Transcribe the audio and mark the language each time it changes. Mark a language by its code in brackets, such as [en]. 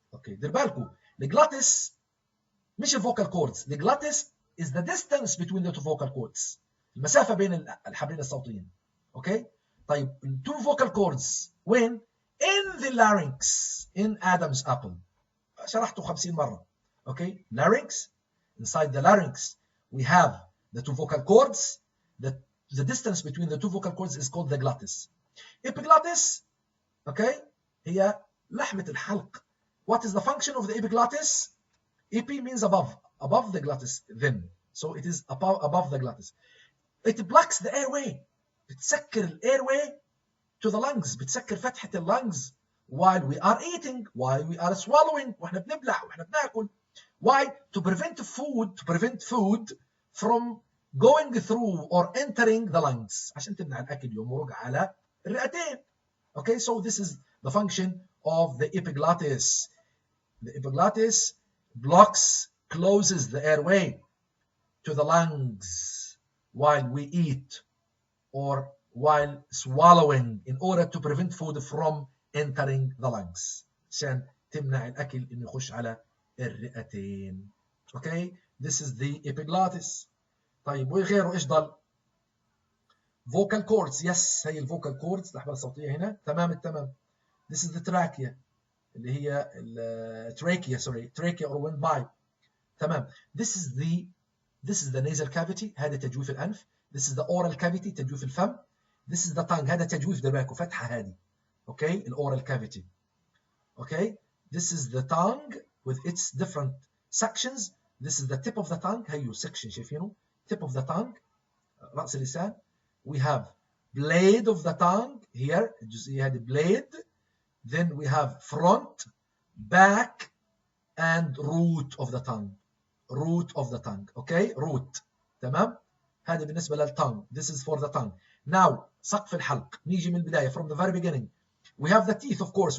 [ar] اوكي دير بالكم الجلوتس مش الفوكال كوردز. [en] الجلوتس is the distance between the two vocal cords. [ar] المسافة بين الحبلين الصوتيين. اوكي طيب التو [en] vocal cords وين؟ in the larynx, in Adam's apple. [ar] شرحته 50 مرة. [en] Okay larynx. Inside the larynx we have the two vocal cords. The distance between the two vocal cords is called the glottis. [ar] Epiglottis, okay, هي لحمة الحلق. [en] What is the function of the epiglottis? Epi means above the glottis then. So it is above the glottis. It blocks the airway. [ar] بتسكر [en] airway to the lungs. [ar] بتسكر فتحة [en] lungs while we are eating, while we are swallowing, [ar] واحنا بنبلع واحنا بناكل. [en] Why? To prevent food from going through or entering the lungs. [ar] عشان تمنع الأكل يمرق على الرئتين. [en] Okay, so this is the function of the epiglottis. The epiglottis closes the airway to the lungs while we eat or while swallowing in order to prevent food from entering the lungs. [ar] عشان تمنع الأكل إنه يخش على الرئتين. [en] Okay, this is the epiglottis. [ar] طيب وغيره ايش ضل؟ vocal cords. Yes, هي الفوكال كوردز الأحبال الصوتية هنا. تمام التمام. [en] This is the trachea. [ar] اللي هي التراكيا تراكيا [en] or windpipe. [ar] تمام. [en] This is the nasal cavity. [ar] هذا تجويف الأنف. [en] This is the oral cavity [ar] تجويف الفم. [en] This is the tongue. [ar] هذا تجويف دماغ فتحة هذه. [en] Okay, oral cavity. Okay, this is the tongue with its different sections. This is the tip of the tongue. [ar] هيو section شايفينه. [en] Tip of the tongue. [ar] رأس اللسان. [en] We have blade of the tongue here. [ar] الجزئية هذه blade. [en] Then we have front, back, and root of the tongue. Root of the tongue. Okay, root. تمام. [ar] هذا بالنسبة للtongue. [en] This is for the tongue. [ar] Now سقف الحلق. نيجي من البداية [en] from the very beginning. We have the teeth, of course.